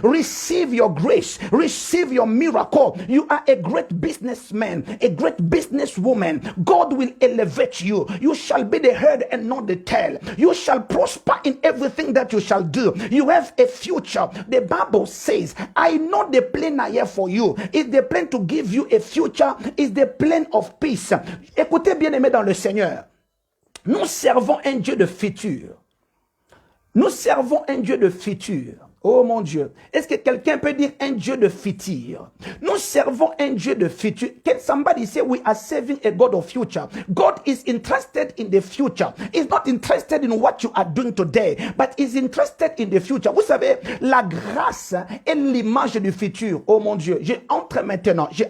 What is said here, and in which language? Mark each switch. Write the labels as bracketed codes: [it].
[en] Receive your grace, receive your miracle. You are a great businessman, a great businesswoman. God will elevate you. You shall be the head and not the tail. You shall prosper in everything that you shall do. You have a future. The Bible says, I know the plan I have for you. It's the plan to give you a future. It's the plan of peace. [fr] Écoutez, bien-aimés dans le Seigneur, nous servons un Dieu de futur. Nous servons un Dieu de futur. Oh mon Dieu, est-ce que quelqu'un peut dire un Dieu de futur? Nous servons un Dieu de futur. [en] Can somebody say we are serving a God of future? God is interested in the future. He's not interested in what you are doing today, but is interested in the future. [fr] Vous savez, la grâce est l'image du futur. Oh mon Dieu, j'entre maintenant.